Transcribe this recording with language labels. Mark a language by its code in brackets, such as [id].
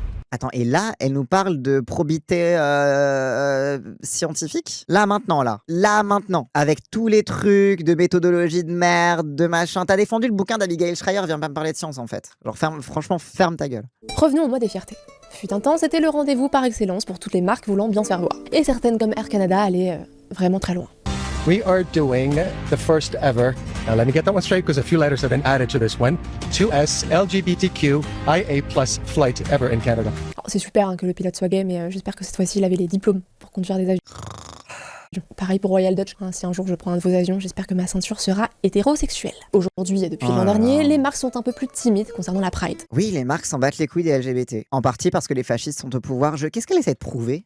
[fr] Attends, et là, elle nous parle de probité scientifique? Là, maintenant. Avec tous les trucs de méthodologie de merde, de machin. T'as défendu le bouquin d'Abigail Schreier, viens pas me parler de science, en fait. Genre, franchement, ferme ta gueule. Revenons au mois des fiertés. Fut un temps, c'était le rendez-vous par excellence pour toutes les marques voulant bien se faire voir. Et certaines comme Air Canada allaient vraiment très loin. [en] We are doing the first ever, now let me get that one straight because a few letters have been added to this one, 2S LGBTQIA+ flight ever in Canada. [fr] C'est super que le pilote soit gay, mais j'espère que cette fois-ci il avait les diplômes pour conduire des avions. Pareil pour Royal Dutch, si un jour je prends un de vos avions, j'espère que ma ceinture sera hétérosexuelle. Aujourd'hui et depuis l'an dernier, les marques sont un peu plus timides concernant la Pride. Oui, les marques s'en battent les couilles des LGBT. En partie parce que les fascistes sont au pouvoir. Qu'est-ce qu'elle essaie de prouver?